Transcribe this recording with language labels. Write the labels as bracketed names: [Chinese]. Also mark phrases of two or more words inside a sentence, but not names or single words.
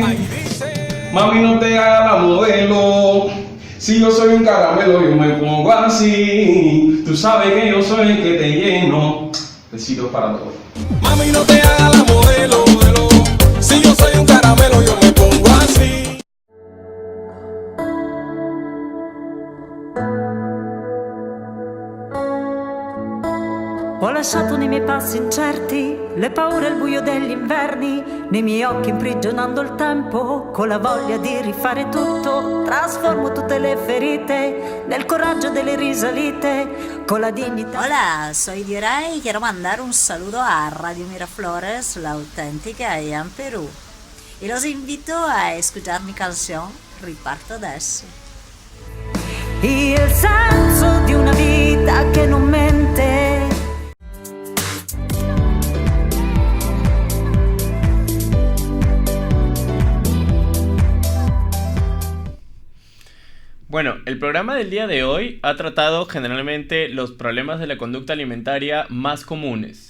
[Spanish] Mami, no te hagas la modelo. Si yo soy un caramelo, yo me pongo así. Tú sabes que yo soy el que te lleno. Besitos para todos. Mami, no te hagas la modelo. Si yo soy un caramelo, yo me pongo así. [Italian] Ho lasciato nei miei passi incerti le paure e il buio degli inverni, nei miei occhi imprigionando il tempo, con la voglia di rifare tutto. Trasformo tutte le ferite nel coraggio delle risalite, con la dignità. [Spanish] Hola, soy Diray y quiero mandar un saludo a Radio Miraflores, La Auténtica, allá en Perú. Y los invito a escuchar mi canción Riparto adesso. [Italian] Il senso di una vita che non mente. [Spanish] Bueno, el programa del día de hoy ha tratado generalmente los problemas de la conducta alimentaria más comunes.